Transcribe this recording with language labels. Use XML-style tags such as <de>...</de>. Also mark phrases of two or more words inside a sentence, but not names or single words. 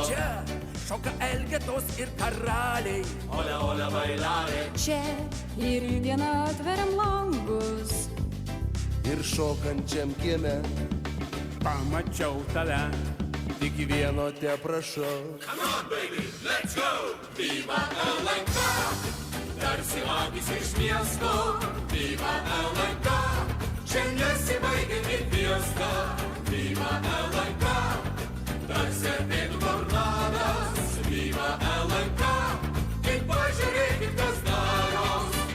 <lt>Čia šoka elgetos ir karaliai.</lt> <es>hola, hola, bailare.</es> <lt>Čia ir dieną atveriam langus. Ir šokančiam kieme Pamačiau tave. tik vieno te prašau.</lt> <en>Come on, baby, let's go.</en> <lt>Viva LNK, tarsi akis iš miesto. Viva LNK, čia nesibaigia nei fiesta. Viva LNK, tarsi ateitų tornadas. Viva LNK, tik pažiūrėkit, kas daros.</lt>